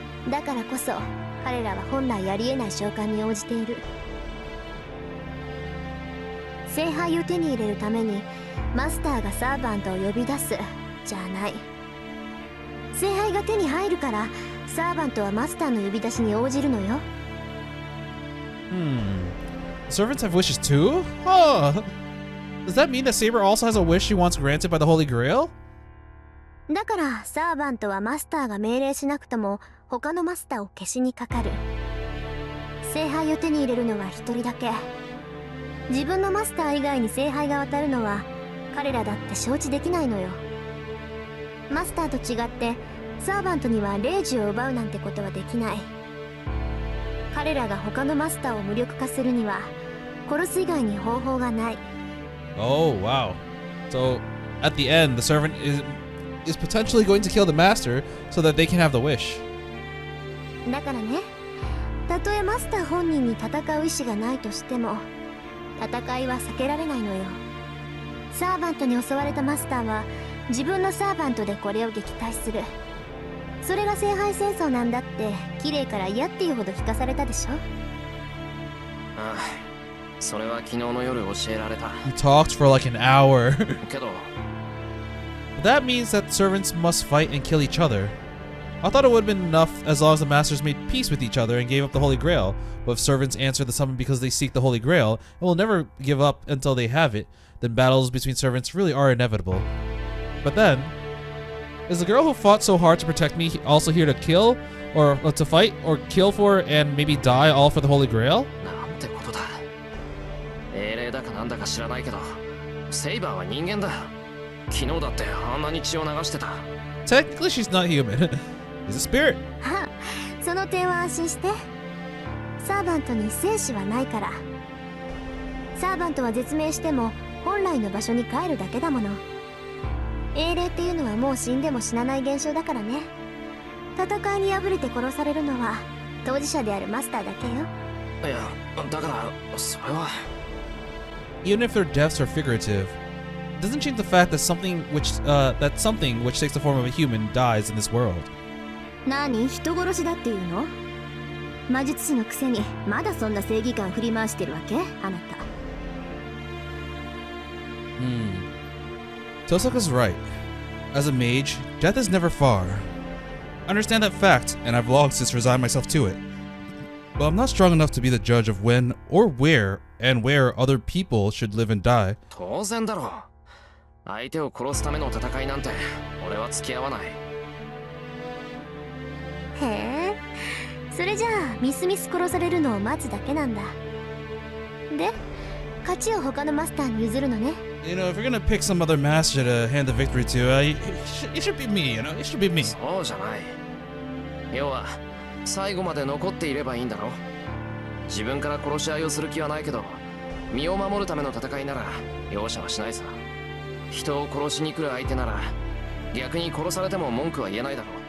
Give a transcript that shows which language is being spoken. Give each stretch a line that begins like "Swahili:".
Japanese: だからこそ彼らは本来ありえない召喚に応じている。聖杯を手に入れるためにマスターがサーバントを呼び出すじゃない。聖杯が手に入るからサーバントはマスターの呼び出しに応じるのよ。
English: Servants have wishes too? Huh. Does that mean that Saber also has a wish she wants granted by the Holy Grail?
Japanese: だからサーバントはマスターが命令しなくとも他のマスターを消しにかかる。聖杯を手に入れるのは一人だけ。自分のマスター以外に聖杯が渡るのは彼らだって承知できないのよ。マスターと違ってサーバントには霊樹を奪うなんてことはできない。彼らが他のマスターを無力化するには殺す以外に方法がない。
English: Oh, wow. So, at the end, the servant is potentially going to kill the master so that they can have the wish.
Japanese: だからね、たとえマスター本人に戦う意志がないとしても戦いは避けられないのよ。サーバントに襲われたマスターは自分のサーバントでこれを撃退する。それが聖杯戦争なんだって綺麗から嫌っていうほど聞かされたでしょ。ああ、それは昨日の夜教えられた。
English: We talked for like an hour.
Japanese: けど
English: That means that servants must fight and kill each other. I thought it would have been enough as long as the masters made peace with each other and gave up the Holy Grail. But if servants answer the summon because they seek the Holy Grail and will never give up until they have it, then battles between servants really are inevitable. But then, is the girl who fought so hard to protect me also here to kill, or to fight, or kill for, and maybe die all for the Holy Grail?
Japanese: なんてことだ。英霊だかなんだか知らないけどセイバーは人間だ。昨日だってあんなに血を流してた。
English: Technically, she's not human. She's a spirit.
Japanese: はあ、その点は安心して。サーバントに生死はないから。サーバントは絶命しても本来の場所に帰るだけだもの。英霊っていうのはもう死んでも死なない現象だからね。戦いに敗れて殺されるのは当事者であるマスターだけよ。いや、だからそれは
English: Even if their deaths are figurative, it doesn't change the fact that something which takes the form of a human dies in this world.
Japanese: 何、人殺しだっていうの？魔術師のくせにまだそんな正義感振り回してるわけ？あなた。
English: Tohsaka's right. As a mage, death is never far. I understand that fact, and I've long since resigned myself to it. But I'm not strong enough to be the judge of when or where other people should live and die.
Japanese: 当然だろう。相手を殺すための戦いなんて俺は付き合わない。へえ、それじゃあミスミス殺されるのを待つだけなんだ。で、勝ちを他のマスターに譲るのね。
English: You know, if you're gonna pick some other master to hand the victory to, it should be me, you know? It should be me.
Japanese: そうじゃない。要は最後まで残っていればいいんだろ。自分から殺し合いをする気はないけど、身を守るための戦いなら容赦はしないさ。人を殺しに来る相手なら逆に殺されても文句は言えないだろ。